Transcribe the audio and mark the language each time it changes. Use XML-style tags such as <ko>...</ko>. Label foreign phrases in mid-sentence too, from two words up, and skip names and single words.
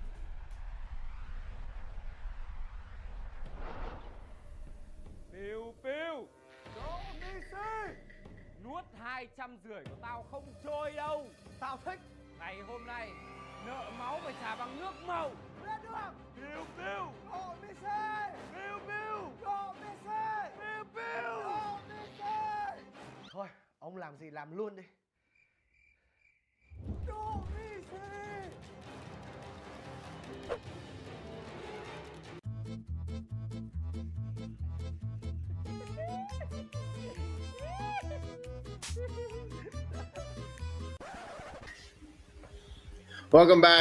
<vi>Piu piu. Đỗ Messi, Nuốt 250 của tao không trôi đâu. tao thích. Ngày hôm nay nợ máu phải trả bằng nước màu. Lên được. Piu piu. Đỗ Messi, Piu piu. Đỗ Messi, Piu piu. Đỗ Messi. Thôi, ông làm gì làm luôn đi. Đỗ Messi.</vi> <en>Welcome back.</en>